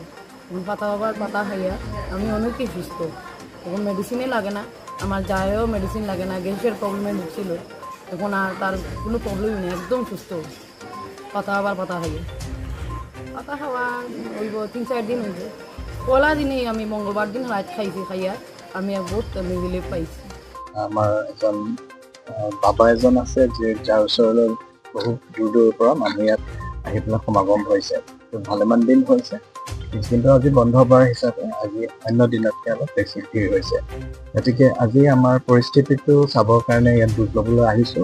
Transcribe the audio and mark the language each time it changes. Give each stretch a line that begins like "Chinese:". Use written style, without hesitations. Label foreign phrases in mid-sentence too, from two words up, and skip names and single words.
Bangla: পাতা বাবার পাতা খাইয়া আমি অনেকই সুস্থ, এখন মেডিসিনে লাগে না, আমার যায়ও মেডিসিন লাগে না। গ্যাসের প্রবলেমে ঢুকছিল, এখন আর তার কোনো প্রবলেমই নেই, একদম সুস্থ। পাতা আবার পাতা খাইয়ে পাতা খাওয়া হইব 3-4 দিন হইব। পয়লা দিনেই আমি মঙ্গলবার দিন রাত খাইছি, খাইয়া আমি বহুত রিলিফ পাইছি।
Assamese: আমার এজন বাবা এজন আছে, যাৰ ওচৰলৈ বহুত দূৰ দূৰৰ পৰা মানুহ ইয়াত আহি পেলাই সমাগম হৈছে। ভালেমান দিন হৈছে, কিন্তু আজি বন্ধ বাৰ হিচাপে আজি অন্য দিনতকৈ অলপ বেছি ভিৰ হৈছে। গতিকে আজি আমাৰ পৰিস্থিতিটো চাবৰ কাৰণে ইয়াত বুজ ল'বলৈ আহিছোঁ।